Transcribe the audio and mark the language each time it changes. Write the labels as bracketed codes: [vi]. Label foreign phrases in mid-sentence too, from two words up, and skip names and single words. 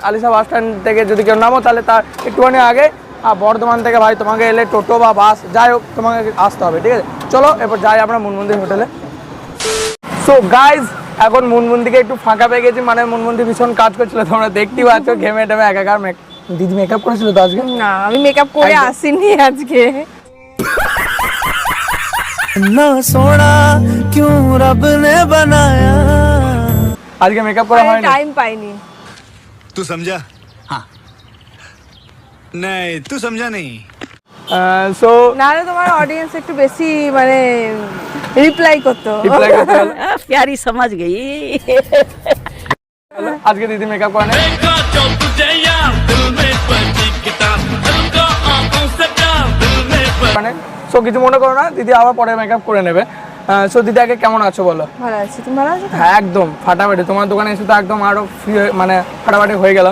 [bn] আলিশা বাস স্ট্যান্ড থেকে যদি কেউ নামো তাহলে তার একটুখানি আগে, আর বর্ধমান থেকে ভাই তোমাকে এলে টোটো বা বাস যাই হোক তোমাকে আসতে হবে। ঠিক আছে, চলো এরপর যাই আমরা মনমন্দির হোটেলে। [en] so guys, [bn] এখন মুনমুনদিকে একটু ফাঁকা পেয়ে গেছি, মানে মুনমুনদি ভীষণ কাজ করছিল, তোমরা দেখতেই পাচ্ছ ঘেমে টেমে একাকার। দিদি মেকআপ করেছিল তো আজকে? না, আমি মেকআপ করে আসিনি আজকে। [hi] ना सोना क्यों रब ने बनाया। [bn] আজকে মেকআপ করা হয়নি, টাইম পাইনি। [hi] तू समझा? हाँ नहीं तू समझा नहीं। [bn] সো নাহলে তোমার অডিয়েন্স একটু বেশি মানে রিপ্লাই করতো। [hi] प्यारी समझ गई। [bn] আজকে দিদি মেকআপ করে না। মানে সো কিছু মনে করো না, দিদি আবার পরে মেকআপ করে নেবে। সো দিদি আগে কেমন আছো বলো? ভালো আছি, তুমি ভালো আছো? হ্যাঁ একদম ফাটাফাটি, তোমার দোকানে এসে তো একদম আরো ফ্রি মানে ফাটাফাটি হয়ে গেলাম।